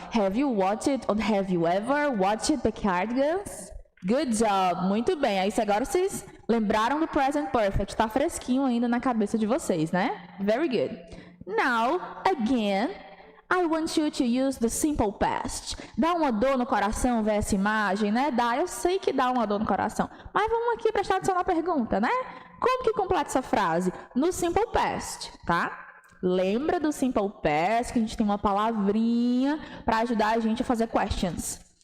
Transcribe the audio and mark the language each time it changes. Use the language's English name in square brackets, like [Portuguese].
[English] Have you watched it or have you ever watched Backyardigans? Good job! [Portuguese] Muito bem. Aí agora vocês lembraram do Present Perfect, tá fresquinho ainda na cabeça de vocês, né? [English] Very good. Now, again, I want you to use the simple past. [Portuguese] Dá uma dor no coração ver essa imagem, né? Dá, eu sei que dá uma dor no coração. Mas vamos aqui prestar atenção na pergunta, né? Como que completa essa frase? No simple past, tá? Lembra do Simple Past, que a gente tem uma palavrinha para ajudar a gente a fazer questions.